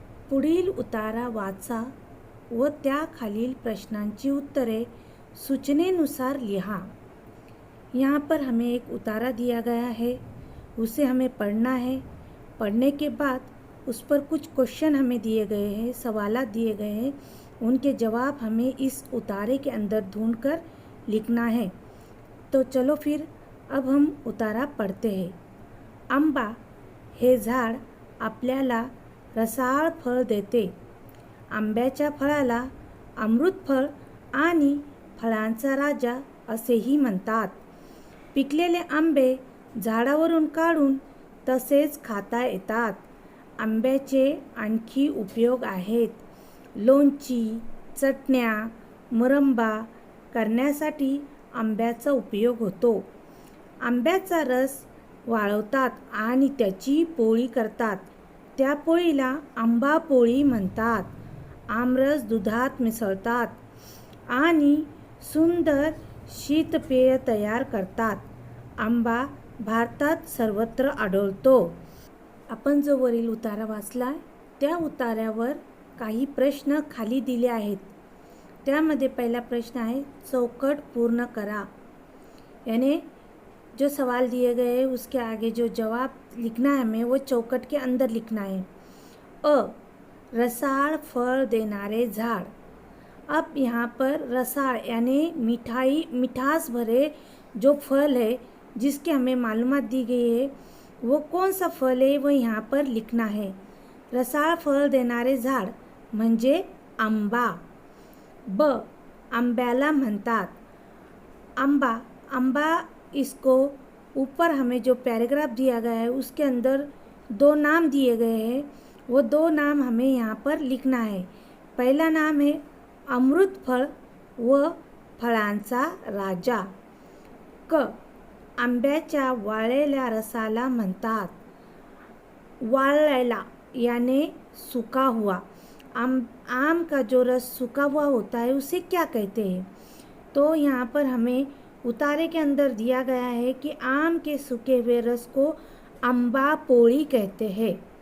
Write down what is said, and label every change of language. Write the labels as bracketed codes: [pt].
[mr] पुढील उतारा वाचा व त्याखालील प्रश्नांची उत्तरे सूचनेनुसार लिहा। [hi] यहाँ पर हमें एक उतारा दिया गया है, उसे हमें पढ़ना है। पढ़ने के बाद उस पर कुछ क्वेश्चन हमें दिए गए हैं, सवालात दिए गए हैं, उनके जवाब हमें इस उतारे के अंदर ढूंढकर लिखना है। तो चलो फिर अब हम उतारा पढ़ते हैं। [mr] आंबा हे झाड आपल्याला रसाळ फळ देते। आंब्याच्या फळाला अमृत फळ आणि फळांचा राजा असेही म्हणतात। पिकलेले आंबे झाडावरून काढून तसेच खाता येतात। आंब्याचे आणखी उपयोग आहेत। लोणची, चटण्या, मुरंबा करण्यासाठी आंब्याचा उपयोग होतो। आंब्याचा रस वाळवतात आणि त्याची पोळी करतात। त्या पोळीला आंबा पोळी म्हणतात। आमरस दुधात मिसळतात आणि सुंदर शीतपेय तयार करतात। आंबा भारतात सर्वत्र आढळतो। आपण जो वरील उतारा वाचला त्या उतार्यावर काही प्रश्न खाली दिले आहेत। त्यामध्ये पहिला प्रश्न आहे, चौकट पूर्ण करा। [hi] यानी जो सवाल दिए गए हैं उसके आगे जो जवाब लिखना है हमें वो चौकट के अंदर लिखना है। [mr] अ, रसाळ फळ देणारे झाड। [hi] अब यहाँ पर रसाळ यानी मिठास भरे जो फल है जिसकी हमें मालूमात दी गई है वो कौन सा फल है वो यहाँ पर लिखना है। [mr] रसाळ फळ देणारे झाड म्हणजे आंबा। ब, आंब्याला म्हणतात। [hi] आंबा इसको ऊपर हमें जो पैराग्राफ दिया गया है उसके अंदर दो नाम दिए गए हैं, वो दो नाम हमें यहाँ पर लिखना है। पहला नाम है [mr] अमृत फळ व फळांचा राजा। क, आंब्याच्या वाळलेल्या रसाला म्हणतात। [hi] वाळलेला यानी सूखा हुआ। आम का जो रस सूखा हुआ होता है उसे क्या कहते हैं? तो यहाँ पर हमें उतारे के अंदर दिया गया है कि आम के सूखे हुए रस को आंबा पोळी कहते हैं।